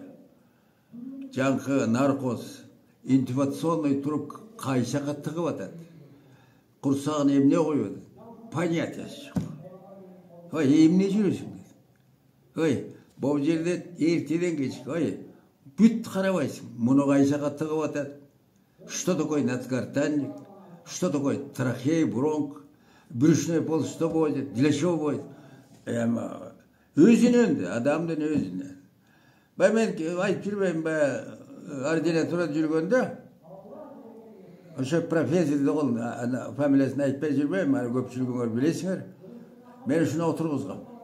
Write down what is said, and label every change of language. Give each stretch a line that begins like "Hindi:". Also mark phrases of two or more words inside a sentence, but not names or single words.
Kyrgyz: Жаңкы наркоз, интубационный туруп кайсага тыгып атат. Курсагына эмне коюп атат? Понятиясы жок. Ой, эмне жүрөсүң дейт. Ой, бул жерде эртеден кечке, ой, бүт карабайсың. Муну кайсага тыгып атат?
Russian: Что такое надгортанник? Что такое трахея, бронх? Брюшной полость что будет? Для чего будет?
Kyrgyz: Өзүнөн, адамдын өзүнөн. Мен айтып жүрбөйм, ординатурада жүргөндө, ошо профессор деген фамилиясын айтпай жүрбөйм, аны көпчүлүгүңөр билесиңер. Мен ушуну отургузгам.